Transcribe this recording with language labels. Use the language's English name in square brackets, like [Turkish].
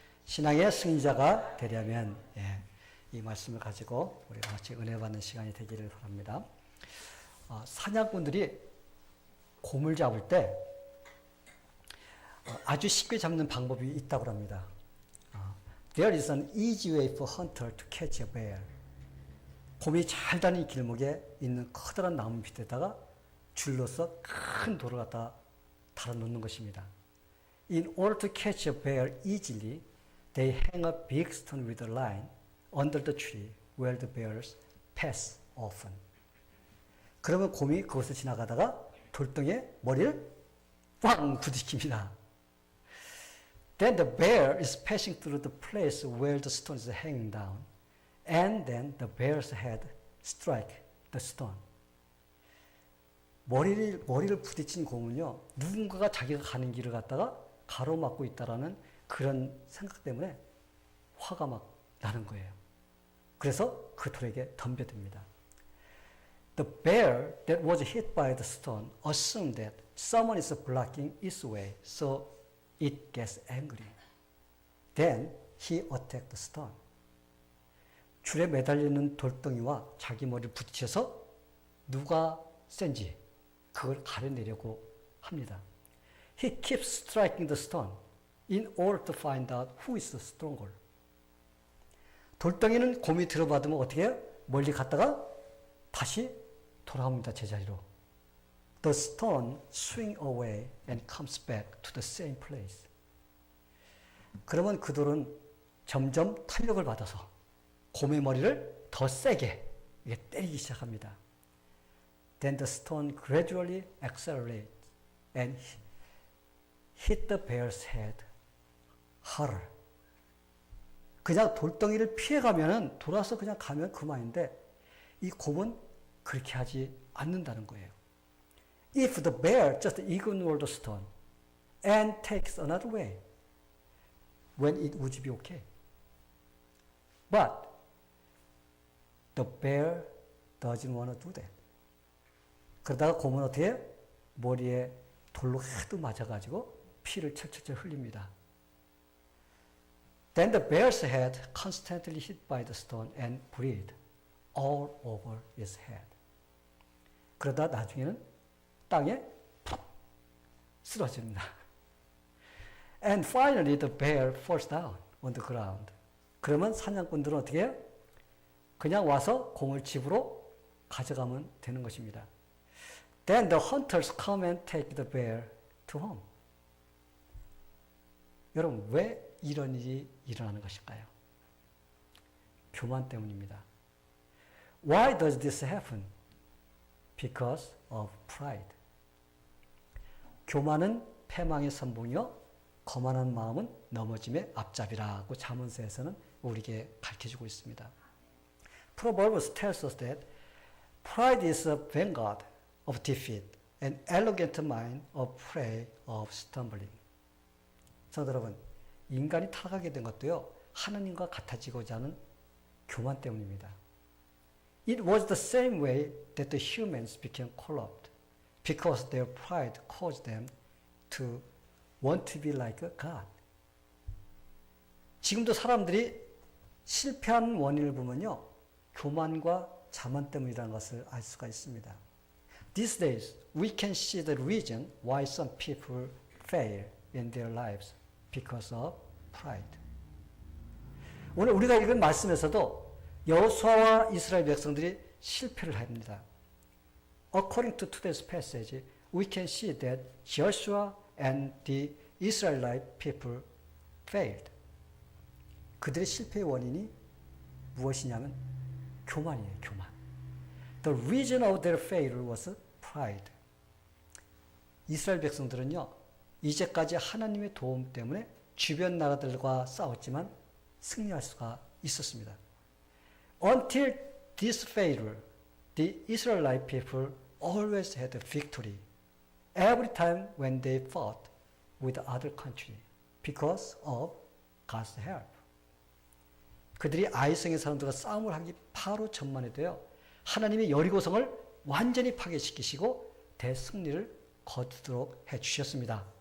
[Korean] 신앙의 승리자가 되려면 이 말씀을 가지고 우리가 같이 은혜 받는 시간이 되기를 바랍니다. 사냥꾼들이 곰을 잡을 때 아주 쉽게 잡는 방법이 있다고 합니다. [English] There is an easy way for hunter to catch a bear. [Korean] 곰이 잘 다니는 길목에 있는 커다란 나무 밑에다가 줄로서 큰 돌을 갖다 달아놓는 것입니다. [English] In order to catch a bear easily, they hang a big stone with a line under the tree where the bears pass often. [Korean] 그러면 곰이 그것을 지나가다가 돌덩이에 머리를 빵 부딪힙니다. [English] Then the bear is passing through the place where the stone is hanging down, and then the bear's head strike the stone. [Korean] 머리를 부딪힌 곰은요, 누군가가 자기가 가는 길을 갖다가 가로막고 있다라는 그런 생각 때문에 화가 막 나는 거예요. 그래서 그 돌에게 덤벼듭니다. [English] The bear that was hit by the stone assumed that someone is blocking its way, so it gets angry. Then he attacked the stone. [Korean] 줄에 매달리는 돌덩이와 자기 머리를 부딪혀서 누가 센지 그걸 가려내려고 합니다. [English] He keeps striking the stone in order to find out who is stronger. [Korean] 돌덩이는 곰이 들어받으면 어떻게 해요? 멀리 갔다가 다시 돌아옵니다. 제자리로. [English] The stone swings away and comes back to the same place. [Korean] 그러면 그 돌은 점점 탄력을 받아서 곰의 머리를 더 세게 때리기 시작합니다. [English] Then the stone gradually accelerates and hit the bear's head harder. [Korean] 그냥 돌덩이를 피해가면은 돌아서 그냥 가면 그만인데 이 곰은 그렇게 하지 않는다는 거예요. [English] If the bear just ignores the stone and takes another way, when it would be okay. But the bear doesn't want to do that. [Korean] 그러다가 곰은 어떻게 해요? 머리에 돌로 하도 맞아가지고 피를 철철철 흘립니다. [English] Then the bear's head constantly hit by the stone and bleed all over its head. [Korean] 그러다 나중에는 땅에 푹 쓰러집니다. [English] And finally the bear falls down on the ground. [Korean] 그러면 사냥꾼들은 어떻게 해요? 그냥 와서 곰을 집으로 가져가면 되는 것입니다. [English] Then the hunters come and take the bear to home. [Korean] 여러분, 왜 이런 일이 일어나는 것일까요? 교만 때문입니다. [English] Why does this happen? Because of pride. [Korean] 교만은 패망의 선봉이요, 거만한 마음은 넘어짐의 앞잡이라고 잠언서에서는 우리에게 가르쳐주고 있습니다. [English] Proverbs tells us that pride is a vanguard of defeat, an arrogant mind of prey of stumbling. [Korean] 성도 여러분, 인간이 타락하게 된 것도요, 하나님과 같아지고자 하는 교만 때문입니다. [English] It was the same way that the humans became corrupt, because their pride caused them to want to be like a God. [Korean] 지금도 사람들이 실패한 원인을 보면요, 교만과 자만 때문이라는 것을 알 수가 있습니다. [English] These days, we can see the reason why some people fail in their lives because of pride. [Korean] 오늘 우리가 읽은 말씀에서도 여호수아와 이스라엘 백성들이 실패를 합니다. [English] According to today's passage, we can see that Joshua and the Israelite people failed. [Korean] 그들의 실패의 원인이 무엇이냐면 교만이에요, 교만. [English] The reason of their failure was pride. [Korean] 이스라엘 백성들은요, 이제까지 하나님의 도움 때문에 주변 나라들과 싸웠지만 승리할 수가 있었습니다. [English] Until this failure, the Israelite people always had a victory every time when they fought with other country because of God's help. [Korean] 그들이 아이성의 사람들과 싸움을 하기 바로 전만 해도요, 하나님이 여리고성을 완전히 파괴시키시고 대승리를 거두도록 해주셨습니다.